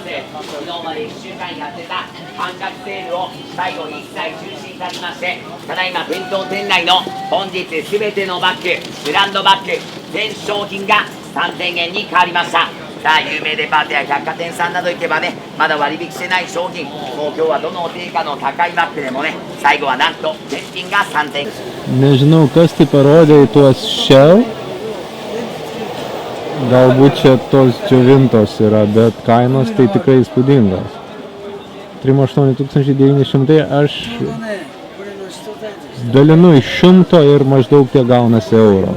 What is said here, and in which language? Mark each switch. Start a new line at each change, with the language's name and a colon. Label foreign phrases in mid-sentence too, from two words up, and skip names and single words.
Japanese: 昨日まで1週間やってた半額セールを最後に一切中止いたしまして、ただいま店頭店内の本日全てのバッグ、ブランドバッグ全商品が3000円に変わりました。さあ、有名デパートや百貨店さんなど行けばね、まだ割引してない商品、もう今日はどの定価の高いバッグでもね、最後はなんと全品が3000円。
Lithuanian: Nežinau, kas tai parodė į tuos Shell. Galbūt čia tos džiovintos yra, bet kainos tai tikrai įspūdingos. 38 900, aš dalinu iš 100 ir maždaug tiek gaunasi euro.